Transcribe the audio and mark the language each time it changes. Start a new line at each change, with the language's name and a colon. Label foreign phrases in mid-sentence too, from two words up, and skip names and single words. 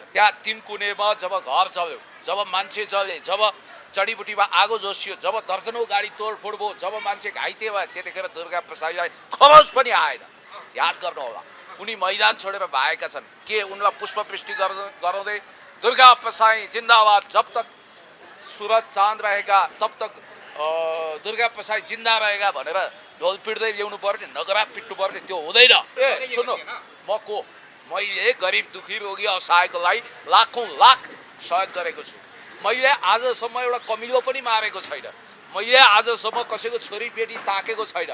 Nepali: त्यहाँ तिनकुनेमा जब घर जल्यो, जब मान्छे जले, जब जडीबुटीमा आगो जोसियो, जब दर्जनौं गाडी तोडफोड भयो, जब मान्छे घाइते भयो, त्यतिखेर दुर्गा प्रसाईलाई खरच पनि आएन। याद गर्नु होला, उनी मैदान छोडेर भागेका छन्। के उनलाई पुष्पवृष्टि गराउँदै दुर्गा प्रसाई जिन्दाबाद,
Hindi: जब तक सूरज चाँद रहेगा तब तक दुर्गा प्रसाई जिन्दा रहेगा
Nepali: भनेर ढोल पिट्दै ल्याउनु पर्ने, नगरा पिट्नु पर्ने, त्यो हुँदैन। सुन्नु, मैले गरिब दुखी रोगी असहायकोलाई लाखौं लाख सहयोग गरेको छु। मैले आजसम्म एउटा कमिलो पनि मारेको छैन। मैले आजसम्म कसैको छोरी बेटी ताकेको छैन।